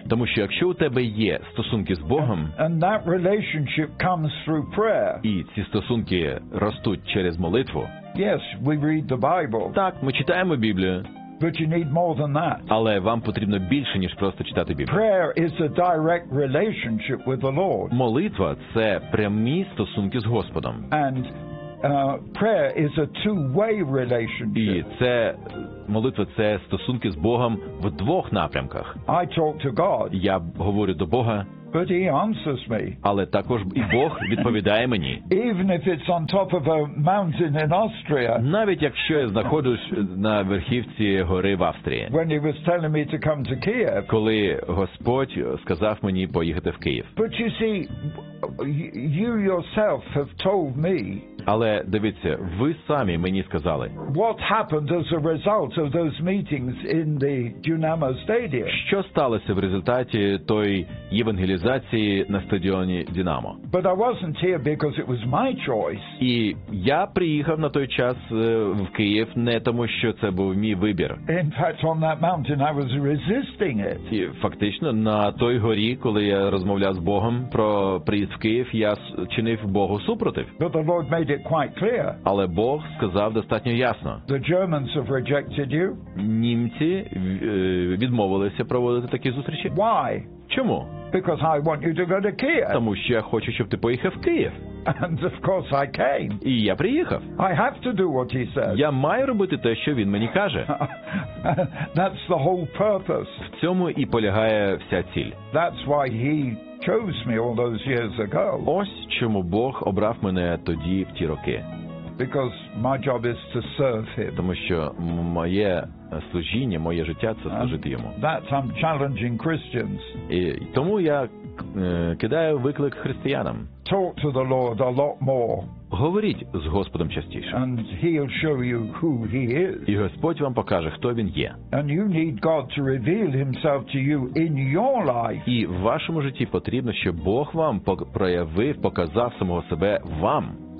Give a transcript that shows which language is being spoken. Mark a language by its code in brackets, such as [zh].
[uk] Тому що якщо у тебе є стосунки з Богом. [en] And that relationship comes through prayer. [uk] І ці стосунки ростуть через молитву. [en] Yes, we read the Bible. [uk] Так, ми читаємо Біблію. [en] But you need more than that. [uk] Але вам потрібно більше, ніж просто читати Біблію. [en] Prayer is a direct relationship with the Lord. [uk] Молитва – це прямі стосунки з Господом. [en] And prayer is a two-way relationship. [uk] І це молитва – це стосунки з Богом в двох напрямках. [en] I talk to God. [uk] Я говорю до Бога. [en] But he answers me. [uk] Але також і Бог відповідає мені. [en] Even if it's on top of a mountain in Austria. [uk] Навіть якщо я знаходжусь на верхівці гори в Австрії. [en] When he was telling me to come to Kiev. [uk] Коли Господь сказав мені поїхати в Київ. [en] But you see, you yourself have told me. [uk] Але дивіться, ви самі мені сказали. [en] What happened as a result of those meetings in the Dynamo Stadium? [uk] Що сталося в результаті тої євангелізації на стадіоні Динамо? [en] But I wasn't here because it was my choice. [uk] І я приїхав на той час в Київ не тому, що це був мій вибір. [en] In fact, on that mountain I was resisting it. [uk] І фактично на той горі, коли я розмовляв з Богом про приїзд в Київ, я чинив Богу супротив. [en] But the Lord made it quite clear. [uk] Але Бог сказав достатньо ясно. [en] The Germans have rejected you. [uk] Німці відмовилися проводити такі зустрічі. [en] Why? [uk] Чому? [en] Because I want you to go to Kiev. [uk] Тому що я хочу, щоб ти поїхав в Київ. [en] And of course I came. [uk] І я приїхав. [en] I have to do what he says. [uk] Я маю робити те, що він мені каже. [en] That's the whole purpose. [uk] В цьому і полягає вся ціль. [en] That's why he chose me all those years ago. [uk] Ось чому Бог обрав мене тоді в ті роки. [en] Because my job is to serve him. [uk] Тому що моє служіння, моє життя це служити йому. [en] That's I'm challenging Christians. [uk] І тому я кидаю виклик християнам. [en] Talk to the Lord a lot more. [uk] Говоріть з Господом частіше. [en] And he'll show you who he is. [uk] І Господь вам покаже, хто він є. [en] And you need God to reveal himself to you in your life. [uk] І в вашому житті потрібно, щоб Бог вам проявив, показав самого себе вам.